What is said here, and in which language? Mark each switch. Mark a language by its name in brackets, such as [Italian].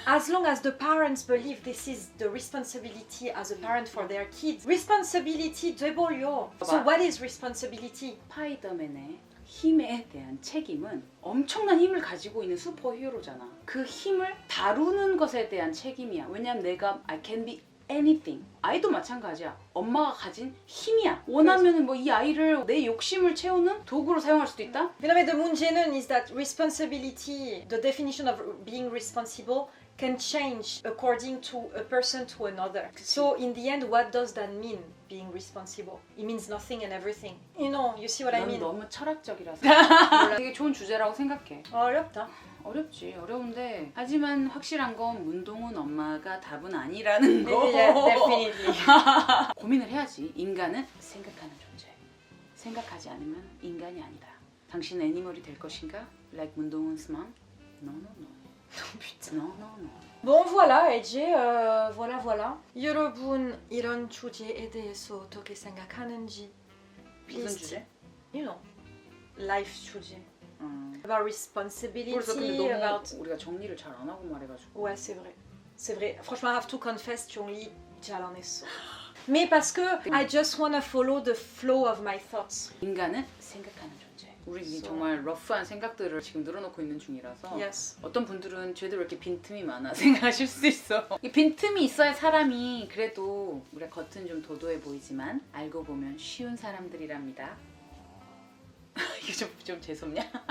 [English] As long as the parents believe this is the responsibility as a parent for their kids, responsibility [Korean] 돼버려. [English] So what is responsibility? [Korean] 스파이더맨의 힘에 대한 책임은 엄청난 힘을 가지고 있는 슈퍼히어로잖아. 그 힘을 다루는 것에 대한 책임이야. 왜냐면 내가 [English] I can be anything. [Korean] 아이도 마찬가지야. 엄마가 가진 힘이야. 원하면 뭐 이 아이를 내 욕심을 채우는 도구로 사용할 수도 있다. [English] 그다음에 the [Korean] 문제는 [English] is that responsibility, the definition of being responsible can change according to a person to another. So in the end, what does that mean, being responsible? It means nothing and everything. You know, you see what I mean? [Korean] 너무 철학적이라서. 되게 좋은 주제라고 생각해. 어렵다. 어렵지. 어려운데 하지만 확실한 건 문동은 엄마가 답은 아니라는 거. [English] Definitely. [Korean] 고민을 해야지. 인간은 생각하는 존재. 생각하지 않으면 인간이 아니다. 당신은 애니멀이 될 것인가? [English] Like 문동은's mom? No, no, no. No, no, no. [French] Bon voilà, [Korean] 이제 [French] voilà. [Korean] 여러분 이런 주제에 대해서 어떻게 생각하는지 무슨 주제? [English] You know, life 주제. About responsibility. [Korean] 그래서 근데 너무 [English] about... [Korean] 우리가 정리를 잘 안 하고 말해가지고. [French] Ouais, c'est vrai. C'est vrai. Franchement, [English] I have to confess, [Korean] 정리 잘 안 했어. [French] Mais parce que [English] I just want to follow the flow of my thoughts. [Korean] 인간은 생각하는 존재. 우리 정말 러프한 생각들을 지금 늘어놓고 있는 중이라서 [English] Yes. [Korean] 어떤 분들은 쟤도 왜 이렇게 빈틈이 많아 생각하실 수 있어. 이 빈틈이 있어야 사람이 그래도 우리 겉은 좀 도도해 보이지만 알고 보면 쉬운 사람들이랍니다. 이게 좀 재수없냐?